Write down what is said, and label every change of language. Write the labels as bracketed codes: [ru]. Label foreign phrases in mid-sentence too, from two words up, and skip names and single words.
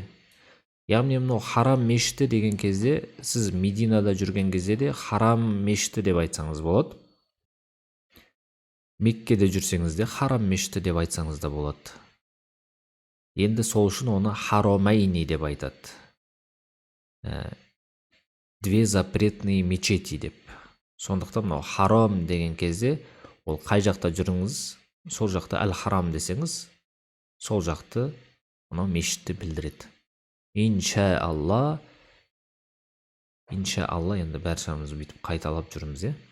[kk] Яғни мынау харам мешіті деген кезде, сіз Мединада жүрген кезде де харам мешіті деп айтсаңыз болады. Меккеде жүрсеңіз де харам мешіті деп айтсаңыз да болады. Енді сол үшін оны харомайни деп айтады. [ru] Две запретные мечети деп. [kk] Сондықтан мынау харам деген кезде, ол қай жақта жүріңіз, сол жақта әл-харам десеңіз, сол жақты мынау мешітті білдіреді. Иншаалла, енді бәршамыз бүйтіп қайталап жүрміз.